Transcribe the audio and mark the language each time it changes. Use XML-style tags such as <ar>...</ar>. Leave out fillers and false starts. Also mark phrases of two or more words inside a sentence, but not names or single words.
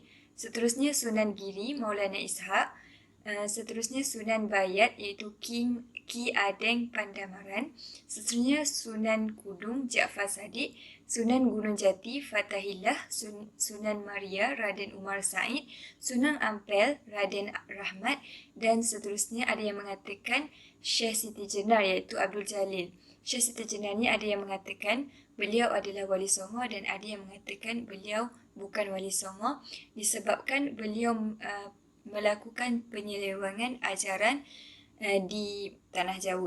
<ms>Seterusnya Sunan Giri Maulana Ishaq. Seterusnya Sunan Bayat iaitu Ki Adeng Pandamaran. Seterusnya Sunan Kudung Jaafar Sadiq. Sunan Gunung Jati Fatahillah. Sunan Maria Raden Umar Said. Sunan Ampel Raden Rahmat. Dan seterusnya ada yang mengatakan Syekh Siti Jenar iaitu Abdul Jalil. Syekh Siti Jenar ni ada yang mengatakan beliau adalah Wali Songo dan ada yang mengatakan beliau bukan Wali Songo disebabkan beliau melakukan penyelewengan ajaran di Tanah Jawa.</ms>